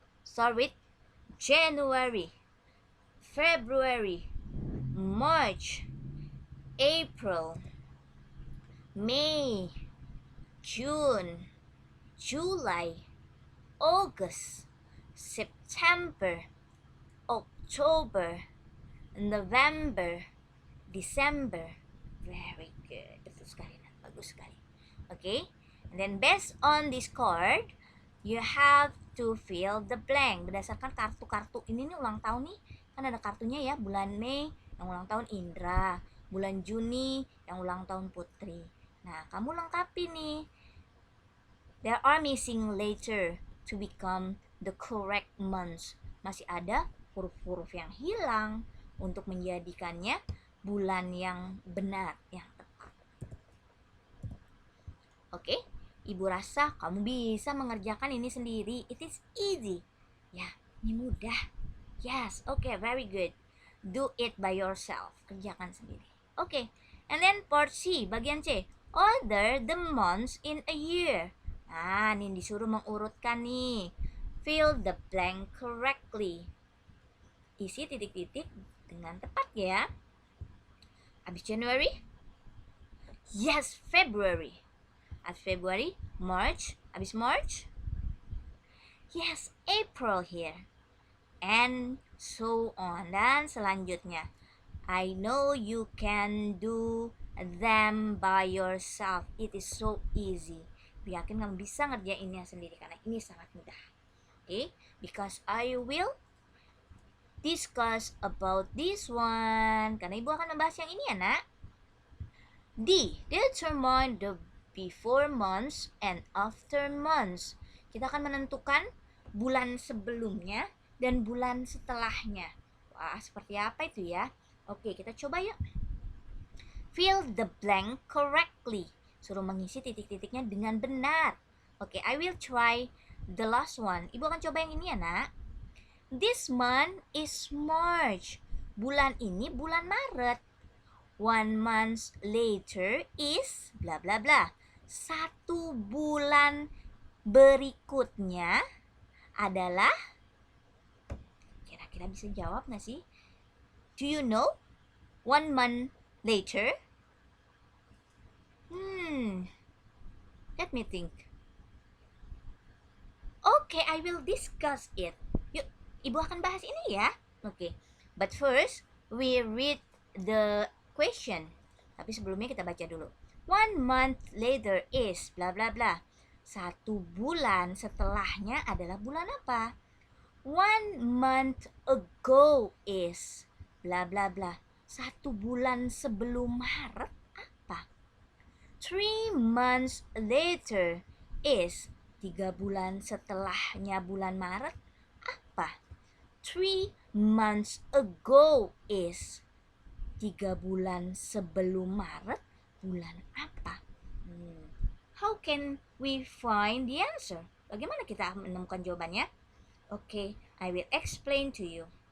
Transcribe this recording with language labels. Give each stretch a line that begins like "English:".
English: Start with January, February, March, April, May, June, July, August, September, October, November, December. Very good.
Indonesian: Betul sekali. Bagus sekali. Okay.
English: And then based on this card, you have to fill the blank.
Indonesian: Berdasarkan kartu-kartu ini nih ulang tahun nih. Kan ada kartunya ya. Bulan Mei yang ulang tahun Indra. Bulan Juni yang ulang tahun Putri. Nah, kamu lengkapi nih.
English: There are missing letter to become the correct months.
Indonesian: Masih ada huruf-huruf yang hilang untuk menjadikannya bulan yang benar, yang tepat. Oke, Ibu rasa kamu bisa mengerjakan ini sendiri.
English: It is easy.
Indonesian: Ya, ini mudah.
English: Yes, okay, very good. Do it by yourself.
Indonesian: Kerjakan sendiri.
English: Okay, and then part C,
Indonesian: bagian C.
English: Order the months in a year.
Indonesian: Nah, ini disuruh mengurutkan nih.
English: Fill the blank correctly.
Indonesian: Isi titik-titik dengan tepat ya.
English: Habis January? Yes, February. At February, March. Habis March? Yes, April here. And so on.
Indonesian: Dan selanjutnya.
English: I know you can do them by yourself. It is so easy.
Indonesian: Yakin kamu bisa ngerjainnya sendiri karena ini sangat mudah. Okay?
English: Because I will discuss about this one.
Indonesian: Karena Ibu akan membahas yang ini ya, Nak. D.
English: Determine the before months and after months.
Indonesian: Kita akan menentukan bulan sebelumnya dan bulan setelahnya. Wah, seperti apa itu ya? Oke, kita coba yuk.
English: Fill the blank correctly.
Indonesian: Suruh mengisi titik-titiknya dengan benar.
English: Oke, I will try the last one.
Indonesian: Ibu akan coba yang ini ya, Nak.
English: This month is March.
Indonesian: Bulan ini bulan Maret.
English: 1 month later is bla bla bla.
Indonesian: 1 bulan berikutnya adalah, kira-kira bisa jawab nggak sih?
English: Do you know 1 month later? Let me think. Okay, I will discuss it.
Indonesian: Yuk, Ibu akan bahas ini ya.
English: Okay, but first we read the question.
Indonesian: Tapi sebelumnya kita baca dulu.
English: 1 month later is bla bla bla.
Indonesian: 1 bulan setelahnya adalah bulan apa?
English: 1 month ago is bla bla bla.
Indonesian: 1 bulan sebelum Maret apa?
English: 3 months later is
Indonesian: 3 bulan setelahnya bulan Maret apa?
English: 3 months ago is
Indonesian: 3 bulan sebelum Maret bulan apa?
English: How can we find the answer?
Indonesian: Bagaimana kita menemukan jawabannya?
English: Okay, I will explain to you.